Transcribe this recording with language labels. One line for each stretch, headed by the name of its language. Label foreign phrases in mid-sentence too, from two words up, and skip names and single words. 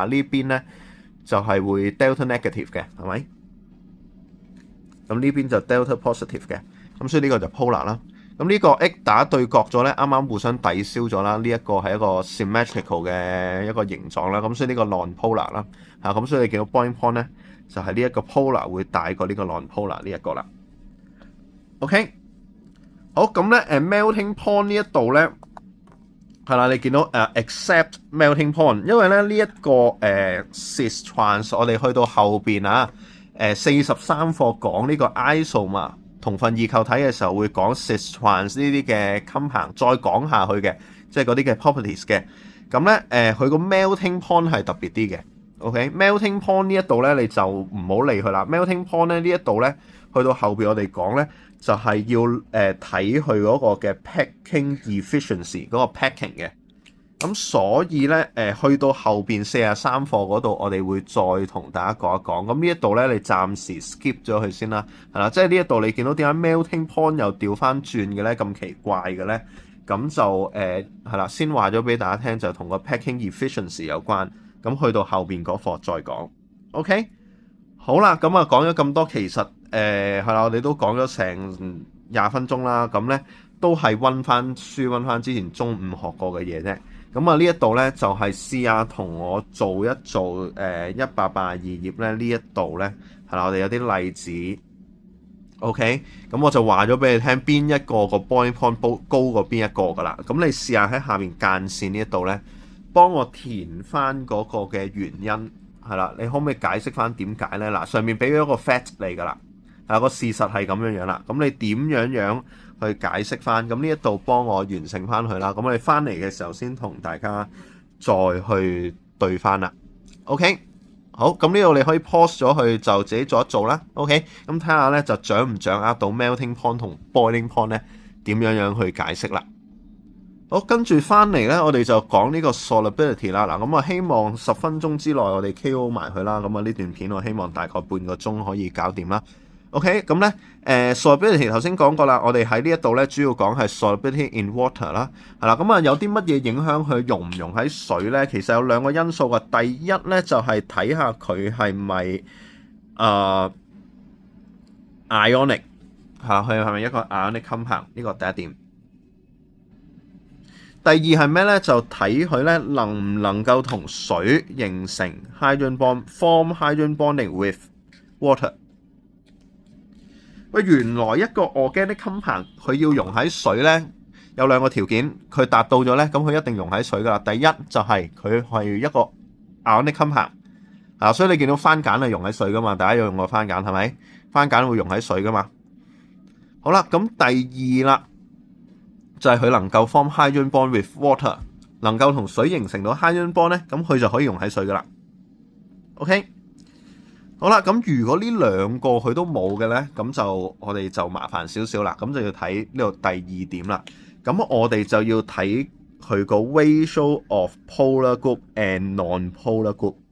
Cantonese: 呢邊咧就係會
English: delta negative
Cantonese: 嘅係咪？咁呢邊就
English: delta positive
Cantonese: 嘅。咁所以呢個就 polar 啦。咁呢個 X 打對角咗咧，啱啱互相抵消咗啦。呢一個係一個 symmetrical 嘅一個形狀啦。咁所以呢個 non-polar 啦。咁所以你見到
English: boiling point
Cantonese: 咧，就係呢一個 polar 會大過呢個 non-polar 呢一個啦。OK。好咁咧
English: melting point
Cantonese: 呢一度咧係啦，你見到
English: except melting point，
Cantonese: 因為咧呢一個
English: cis trans
Cantonese: 我哋去到後邊43課講呢個 isomer 同分異構體嘅時候會講
English: cis trans
Cantonese: 呢啲嘅 compound， 再講下去嘅，即係嗰啲嘅 properties 嘅。咁咧佢個
English: melting point
Cantonese: 係特別啲嘅。OK，
English: melting point
Cantonese: 呢一度咧你就唔好理佢啦。
English: melting point
Cantonese: 咧呢一度咧去到後邊我哋講咧。就係要睇佢嗰個嘅
English: packing efficiency
Cantonese: 嗰個 packing 嘅，咁所以咧去到後邊43課嗰度，我哋會再同大家講一講。咁呢一度咧，你暫時 skip 咗佢先啦，係啦，即係呢一度你見到點解
English: melting point
Cantonese: 又調翻轉嘅咧，咁奇怪嘅咧？咁就係啦，先話咗俾大家聽，就同個
English: packing efficiency
Cantonese: 有關。咁去到後邊嗰課再講。OK， 好啦，咁講咗咁多，其實係啦，我哋都講咗成20分鐘啦，咁咧都係溫翻書，溫翻之前中午學過嘅嘢啫。咁啊呢一度咧就係試下同我做一做182頁咧呢一度咧係啦，我哋有啲例子。OK， 咁我就話咗俾你聽邊一個個
English: boiling point
Cantonese: 高過邊一個噶啦。咁你試下喺下面間線呢一度咧，幫我填翻嗰個嘅原因係啦。你可唔可以解釋翻點解咧？嗱，上面俾咗一個 fact 嚟噶啦，係個事實係咁樣樣啦。咁你點樣去解釋翻？咁呢一度幫我完成翻佢啦。咁我哋翻嚟嘅時候先同大家再去對翻啦。OK。好，咁呢度你可以 pause 咗去就自己做一做啦。OK， 咁睇下咧就掌唔掌握到
English: melting point
Cantonese: 同
English: boiling point
Cantonese: 咧點樣去解釋啦。好，跟住翻嚟咧，我哋就講呢個 solubility 啦。嗱，咁啊希望10分鐘之內我哋 KO 埋佢啦。咁啊呢段片我希望大概半個鐘可以搞掂啦。OK， 咁咧solubility 頭先講過啦，我哋喺呢一度咧主要講係
English: solubility in water
Cantonese: 啦，係啦，咁啊有啲乜嘢影響佢溶唔溶喺水咧？其實有兩個因素嘅，第一咧就係睇下佢係咪ionic 嚇，佢係咪一個
English: ionic compound，
Cantonese: 呢個第一點。第二係咩咧？就睇佢咧能唔能夠同水形成
English: hydrogen bond， form hydrogen bonding with water。
Cantonese: 喂，原來一個
English: organic compound
Cantonese: 佢要溶喺水咧，有兩個條件，佢達到咗咧，咁佢一定溶喺水噶啦。第一就係佢係一個
English: ionic compound
Cantonese: 啊，所以你見到番梘係溶喺水噶嘛，大家有用過番梘係咪？番梘會溶喺水噶嘛。好啦，咁第二啦，就係佢能夠
English: form hydrogen bond with water，
Cantonese: 能夠同水形成到
English: hydrogen bond
Cantonese: 咧，咁佢就可以溶喺水噶啦。OK。好啦，咁如果呢兩個佢都冇嘅咧，咁就我哋就麻煩少少啦，咁就要睇呢度第二點啦。咁我哋就要睇佢個
English: ratio of polar group and non-polar group。